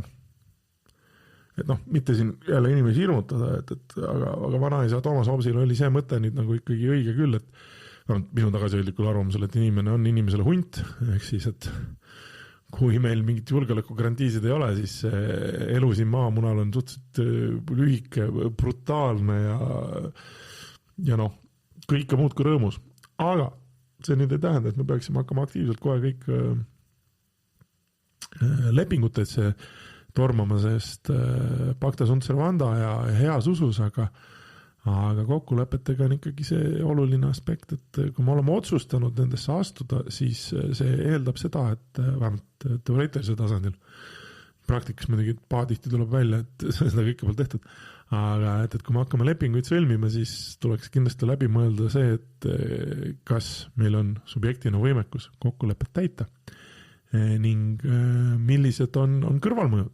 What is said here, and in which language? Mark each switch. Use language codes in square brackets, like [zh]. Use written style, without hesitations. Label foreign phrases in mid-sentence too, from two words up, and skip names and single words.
[et] Et mitte siin jälle inimesi hirmutada, aga vanaisa Toomas Hobsil oli see mõte nüüd nagu ikkagi õige küll, et minu tagasihoidlikul arvamusel, et inimene on inimesele hunt, ehk siis, et kui meil mingit julgeolekugarantiisid ei ole, siis elu siin maamunal on suhteliselt lühike, brutaalne ja kõike muud kui rõõmus. Aga see nüüd ei tähenda, et me peaksime hakkama aktiivselt kohe kõik lepingutesse tormama, sest [la] pacta sunt servanda [et] ja heas usus, aga kokkulepetega on ikkagi see oluline aspekt, et kui me oleme otsustanud nendesse astuda, siis see eeldab seda, et vähemalt teoreetilisel tasandil, praktikas muidugi paadihti tuleb välja, et seda kõike pole tehtud, aga et kui me hakkame lepinguid sõlmima, siis tuleks kindlasti läbi mõelda see, et kas meil on subjektina võimekus kokkulepet täita ning millised on kõrvalmõjud.